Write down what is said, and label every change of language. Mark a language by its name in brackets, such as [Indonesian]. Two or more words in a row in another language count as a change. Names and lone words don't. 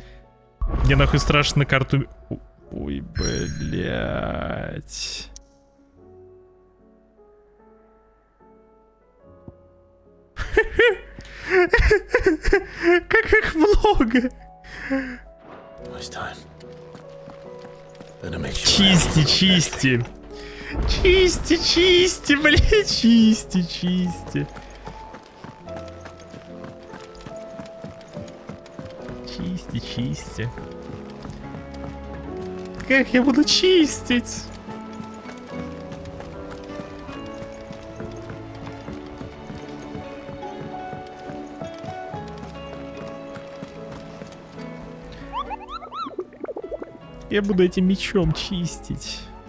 [Russian] Мне нахуй страшно на карту... Ой, блять. Как их много. Чисти, чисти. Чисти, чисти, блять, чисти, чисти. Чисти, чисти. Как я буду чистить? Я буду этим мечом чистить.